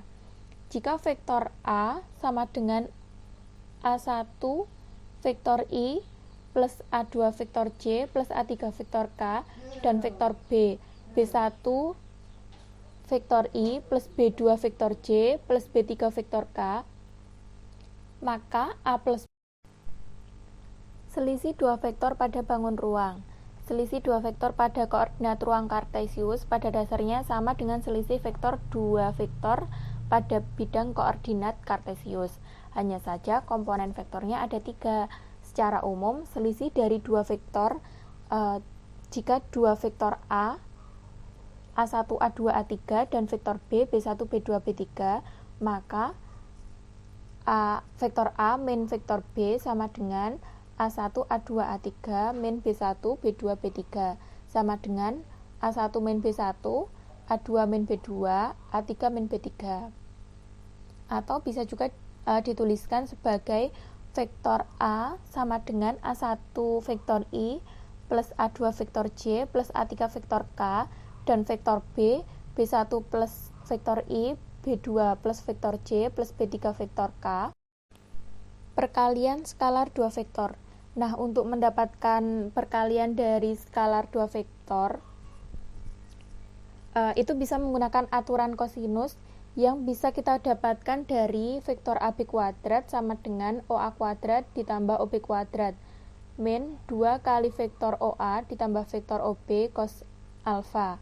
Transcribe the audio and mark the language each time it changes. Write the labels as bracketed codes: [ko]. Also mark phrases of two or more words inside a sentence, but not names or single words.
[id] Jika vektor A sama dengan A1 vektor I plus A2 vektor J plus A3 vektor K dan vektor B, B1 vektor I plus B2 vektor J plus B3 vektor K, maka A plus selisih dua vektor pada bangun ruang. Selisih dua vektor pada koordinat ruang kartesius pada dasarnya sama dengan selisih vektor dua vektor pada bidang koordinat kartesius. Hanya saja komponen vektornya ada 3. Secara umum, selisih dari dua vektor jika dua vektor A, A1, A2, A3 dan vektor B, B1, B2, B3, maka vektor A min vektor B sama dengan A1, A2, A3 min B1, B2, B3 sama dengan A1 min B1, A2 min B2, A3 min B3. Atau bisa juga dituliskan sebagai vektor A sama dengan A1 vektor I plus A2 vektor J plus A3 vektor K dan vektor B, B1 plus vektor I, B2 plus vektor J plus B3 vektor K perkalian skalar dua vektor. Nah, untuk mendapatkan perkalian dari skalar dua vektor, itu bisa menggunakan aturan kosinus yang bisa kita dapatkan dari vektor AB kuadrat sama dengan OA kuadrat ditambah OB kuadrat min 2 kali vektor OA ditambah vektor OB cos alfa.